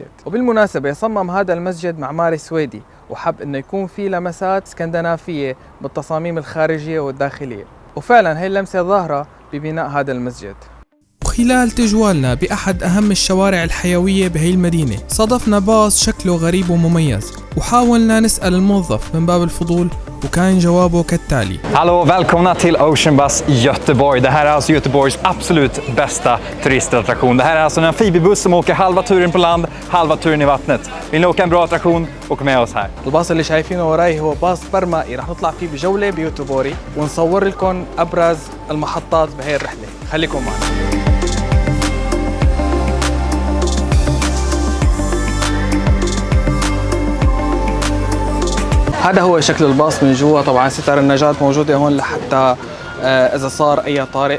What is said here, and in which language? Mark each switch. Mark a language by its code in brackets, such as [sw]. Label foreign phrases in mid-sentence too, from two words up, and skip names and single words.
[ar] وبالمناسبة صمم هذا المسجد معماري سويدي، وحب انه يكون فيه لمسات اسكندنافية بالتصاميم الخارجية والداخلية، وفعلا هي اللمسة ظاهرة ببناء هذا المسجد. وخلال تجوالنا بأحد أهم الشوارع الحيوية بهي المدينة صادفنا باص شكله غريب ومميز، وحاولنا نسأل الموظف من باب الفضول وكان جوابه كالتالي: [sv] Hallå, välkomna till Ocean Bus Göteborg. Det här är alltså Göteborgs absolut bästa turistattraktion. Det här är alltså en amfibiebuss som åker halva turen på land, halva turen i vattnet. Vill ni åka en bra attraktion, åk med oss här. [ar] الباص اللي شايفينه وراي هو باص برمائي رح نطلع فيه بجولة بيوتوبوري ونصور لكم أبرز المحطات بهي الرحلة. خليكم معنا. هذا هو شكل الباص من جوا، طبعا ستار النجاة موجودة هون لحتى إذا صار أي طارئ.